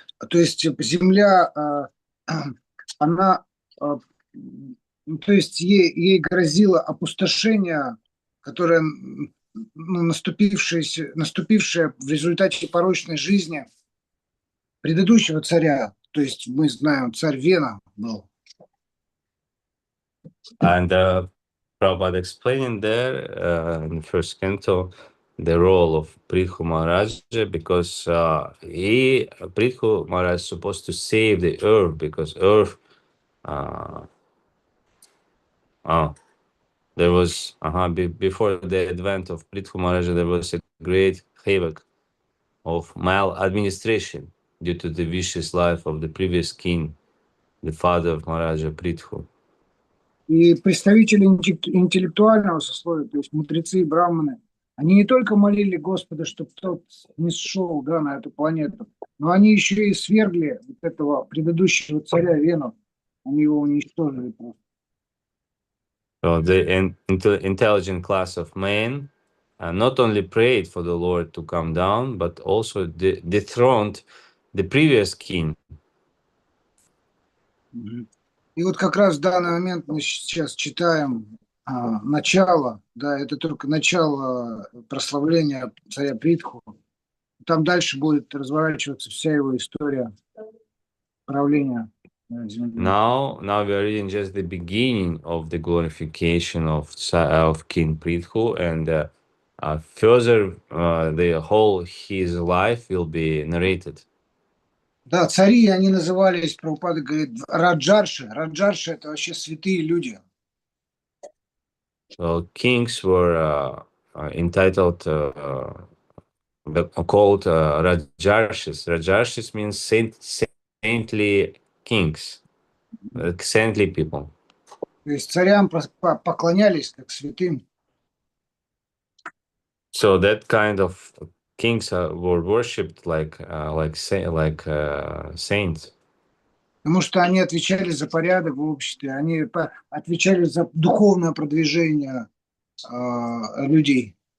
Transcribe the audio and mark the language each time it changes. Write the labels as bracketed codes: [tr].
[ru] То есть земля, она, то есть ей грозило опустошение, которое наступившее в результате порочной жизни предыдущего царя. То есть мы знаем, царь Вена был. [en] And Prabhupada explaining there in the first canto the role of Prithu Maharaj, because Prithu Maharaj is supposed to save the earth, because earth there was before the advent of Prithu Maharaj, there was a great havoc of maladministration due to the vicious life of the previous king, the father of Maharaja Prithu. [ru] И представители интеллектуального сословия, то есть мудрецы и браманы, они не только молили Господа, чтобы тот не сшел, да, на эту планету, но они еще и свергли вот этого предыдущего царя Вену. Они его уничтожили просто. [en] So the intelligent class of men not only prayed for the Lord to come down, but also dethroned the previous king. [ru] И вот как раз в данный момент мы сейчас читаем начало, да, это только начало прославления царя Притху. Там дальше будет разворачиваться вся его история правления земли. [en] Now we are reading just the beginning of the glorification of King Prithu, and further the whole his life will be narrated. [ru] Да, цари, они назывались, Прабхупада говорит, раджарши. Раджарши – это вообще святые люди. [en] So kings were entitled, called Rajarshis. Rajarshis means saintly kings, saintly people. [ru] То есть царям поклонялись как святым. [en] So that kind of kings were worshipped like saints. [ru] Потому что они отвечали за порядок в обществе, они отвечали за духовное продвижение людей.